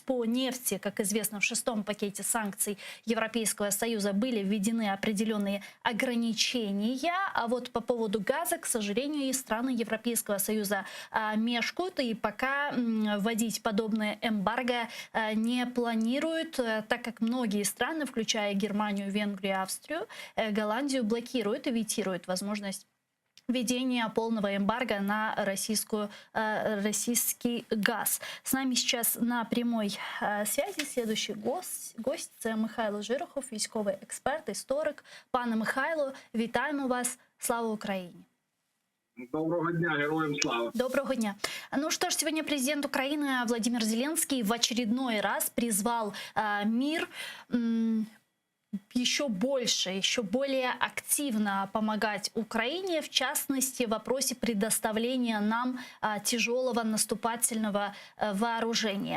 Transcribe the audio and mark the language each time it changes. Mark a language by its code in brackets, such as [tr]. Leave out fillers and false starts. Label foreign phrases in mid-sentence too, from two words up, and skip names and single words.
[ru] По нефти, как известно, в 6-м пакете санкций Европейского Союза были введены определенные ограничения, а вот по поводу газа, к сожалению, и страны Европейского Союза мешкают и пока вводить подобное эмбарго не планируют, так как многие страны, включая Германию, Венгрию, Австрию, Голландию, блокируют и ветируют возможность введения полного эмбарго на российский газ. С нами сейчас на прямой связи следующий гость – [uk] це Михайло Жирохов, військовий експерт, історик. Пане Михайло, вітаємо вас. Слава Україні! Доброго дня, героям слава. Доброго дня. [ru] Ну что ж, сегодня президент Украины Владимир Зеленский в очередной раз призвал мир еще больше, еще более активно помогать Украине, в частности, в вопросе предоставления нам тяжелого наступательного вооружения.